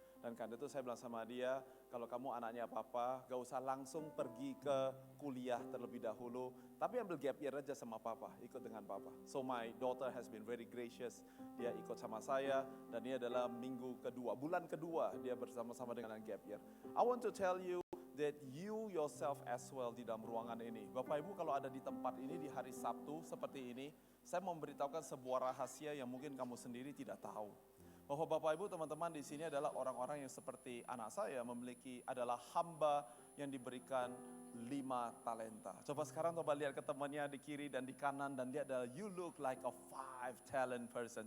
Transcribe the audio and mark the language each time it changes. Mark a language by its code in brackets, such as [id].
[id] Dan karena itu saya bilang sama dia, kalau kamu anaknya Papa, gak usah langsung pergi ke kuliah terlebih dahulu, tapi ambil gap year aja sama Papa, ikut dengan Papa. [en] So my daughter has been very gracious, [id] dia ikut sama saya, dan ini adalah minggu kedua, bulan kedua dia bersama-sama dengan gap year. [en] I want to tell you that you yourself as well [id] di dalam ruangan ini. Bapak Ibu kalau ada di tempat ini di hari Sabtu seperti ini, saya mau memberitahukan sebuah rahasia yang mungkin kamu sendiri tidak tahu. Bahwa Bapak Ibu teman-teman di sini adalah orang-orang yang seperti anak saya adalah hamba yang diberikan 5 talenta. Coba sekarang lihat ke temannya di kiri dan di kanan dan dia adalah [en] you look like a 5 talent person.